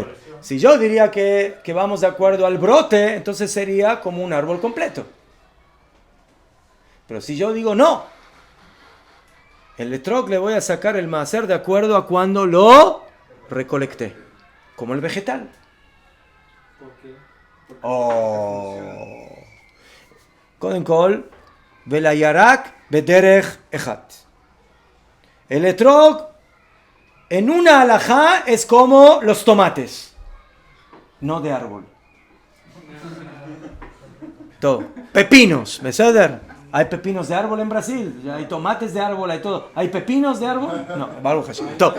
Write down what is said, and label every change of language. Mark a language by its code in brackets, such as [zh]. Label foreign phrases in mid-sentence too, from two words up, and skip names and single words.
[es] Si yo diría que vamos de acuerdo al brote, entonces sería como un árbol completo. Pero si yo digo no, el etrog le voy a sacar el maaser de acuerdo a cuando lo recolecté, como el vegetal. ¿Por qué? [he] קודם כל, והירק בדרך אחת. [es] El etrog en una alajá es como los tomates, no de árbol. Todo. Pepinos, ¿me ceder? ¿Hay pepinos de árbol en Brasil? ¿Hay tomates de árbol? ¿Hay todo? ¿Hay pepinos de árbol? No, [he] ברוך השם. [es] Todo.